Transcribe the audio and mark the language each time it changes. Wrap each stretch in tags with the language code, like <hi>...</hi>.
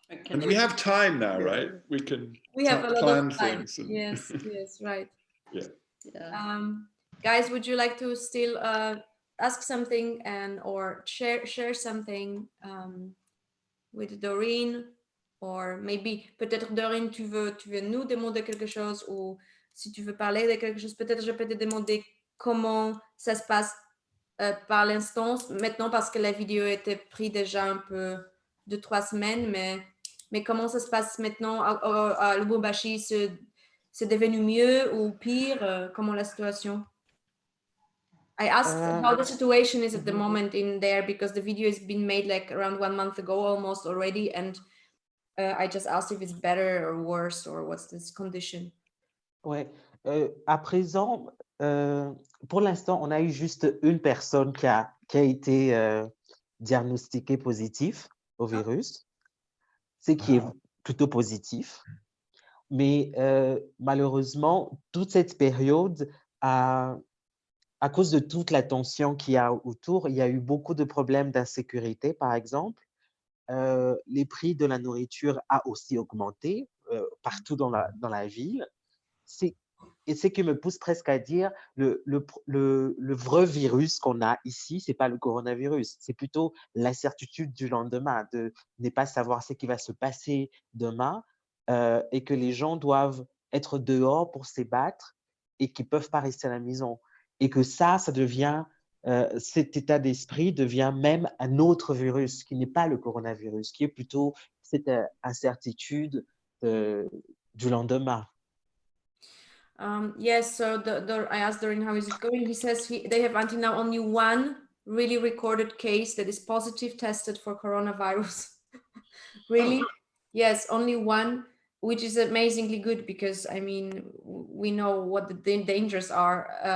<en>And we have time now, right? We have a lot of time. Yes, right. Yeah. Guys, would you like to still ask something or share something with Doreen? Or maybe,</en> <fr>peut-être Doreen, tu veux nous demander quelque chose, ou si tu veux parler de quelque chose, peut-être je peux te demander comment ça se passe par l'instant, maintenant, parce que la vidéo était prise déjà un peu 2-3 semaines, mais comment ça se passe maintenant à Lubumbashi? C'est devenu mieux ou pire? Comment la situation?</fr> <en>I asked how the situation is at the moment in there, because the video has been made like around 1 month ago almost already, and I just asked if it's better or worse, or what's this condition.</en> <fr>Ouais. À présent, pour l'instant, on a eu juste une personne qui a été diagnostiquée positive au virus, ce qui est plutôt positif. Mais malheureusement, toute cette période, à cause de toute la tension qu'il y a autour, il y a eu beaucoup de problèmes d'insécurité, par exemple. Les prix de la nourriture a aussi augmenté partout dans la ville. Et ce qui me pousse presque à dire, le vrai virus qu'on a ici, ce n'est pas le coronavirus, c'est plutôt l'incertitude du lendemain, de ne pas savoir ce qui va se passer demain, et que les gens doivent être dehors pour se battre et qu'ils ne peuvent pas rester à la maison. Et que ça devient... cet état d'esprit devient même un autre virus qui n'est pas le coronavirus, qui est plutôt cette incertitude du lendemain.</fr> <en>Yes, so I asked Doreen how is it going. He says they have until now only one really recorded case that is positive tested for coronavirus. Really? Yes, only one, which is amazingly good, because I mean, we know what the dangers are.</en>